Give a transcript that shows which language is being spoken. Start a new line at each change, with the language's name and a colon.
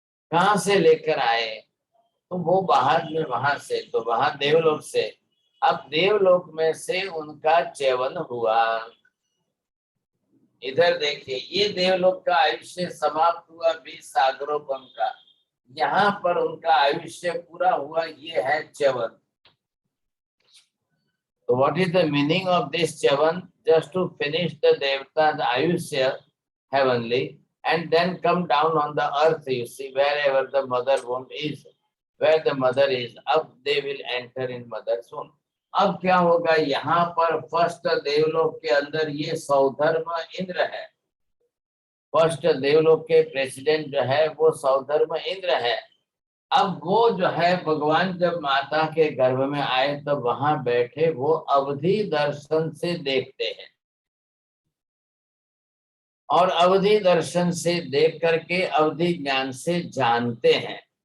Hindi: कहाँ से लेकर आए? तो वो बाहर में वहां से, तो वहां देवलोक से। अब देवलोक में से उनका च्यवन हुआ। इधर देखिए, ये देवलोक का आयुष्य समाप्त हुआ 20 सागरोपम का, यहाँ पर उनका आयुष्य पूरा हुआ, ये है Chyavan.
English: So what is the meaning of this Chyavan? Just to finish the devata's ayushya heavenly and then come down on the earth, you see, wherever the mother womb is, where the mother is,
Hindi: अब
English: they will enter in mother's womb.
Hindi: अब क्या होगा, यहाँ पर first देवलोक के अंदर ये सौधर्म इंद्र है। फर्स्ट देवलोक के प्रेसिडेंट जो है वो सौधर्म इंद्र है। अब वो जो है भगवान जब माता के गर्भ में आए तब वहां बैठे वो अवधि दर्शन से देखते हैं, और अवधि दर्शन से देख करके अवधि ज्ञान से जानते हैं।